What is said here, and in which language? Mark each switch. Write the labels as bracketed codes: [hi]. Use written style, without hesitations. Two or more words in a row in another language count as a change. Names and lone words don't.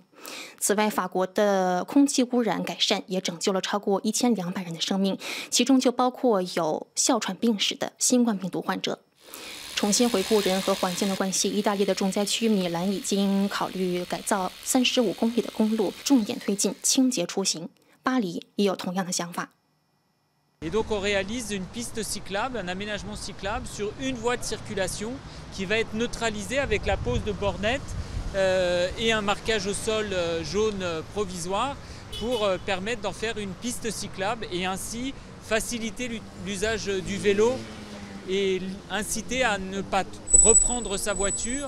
[zh] 此外，法国的空气污染改善也拯救了超过1200人的生命，其中就包括有哮喘病史的新冠病毒患者。重新回顾人和环境的关系，意大利的重灾区米兰已经考虑改造35公里的公路，重点推进清洁出行。巴黎也有同样的想法。 [fr] Et donc on réalise une piste cyclable, un aménagement cyclable sur une voie de circulation qui va être neutralisée avec la pose de bornettes et un marquage au sol jaune provisoire pour permettre d'en faire une piste cyclable et ainsi faciliter l'usage du vélo et inciter à ne pas reprendre sa voiture.